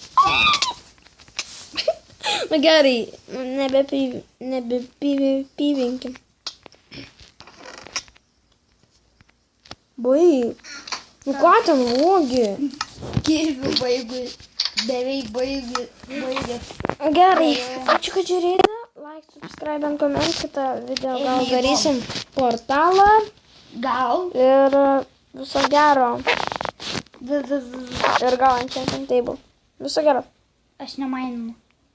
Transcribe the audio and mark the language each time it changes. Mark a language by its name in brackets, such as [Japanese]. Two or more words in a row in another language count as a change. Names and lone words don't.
[Lithuanian] Na gerai, nebepyvinkim. Baig. Nu ką ten vogi? Kirvių baigui. Beveik baigė. Gerai, ačiū, kad žiūrėjote. [English] Like, subscribe and comment. [Lithuanian] Kitą video gal darysim portalą. Gal. Ir viso gero. Ir gal [English] enchanting table. [Lithuanian] Viso gero. Aš nemainu.